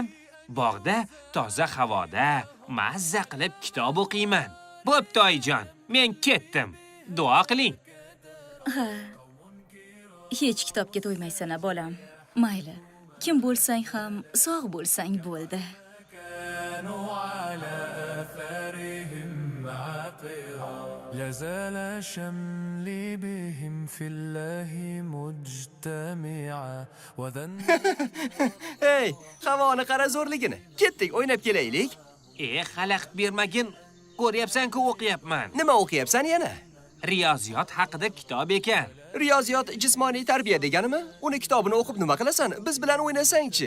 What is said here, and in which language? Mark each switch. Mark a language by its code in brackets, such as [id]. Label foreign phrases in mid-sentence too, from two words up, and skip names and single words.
[uz] Bog'da toza havoda mazza qilib kitob o'qiyman. Bo'pti, oyijon. Men ketdim. Duo qiling. Ha. Hech kitobga to'ymaysan, bolam. Mayli. Kim bo'lsang ham sog' bo'lsang bo'ldi. [ar] لازال شملي بهم في الله مجتمعا وذنب. [uz] Hey, havoni qara zo'rligini. Ketdik, o'ynab kelaylik. Xalaqit bermagin. Ko'ryapsan-ku o'qiyapman. Nima o'qiyapsan yana? Riyoziyot haqida kitob ekan. Riyoziyot jismoniy tarbiya deganimi? Uni kitobini o'qib nima qilasan? Biz bilan o'ynasang-chi?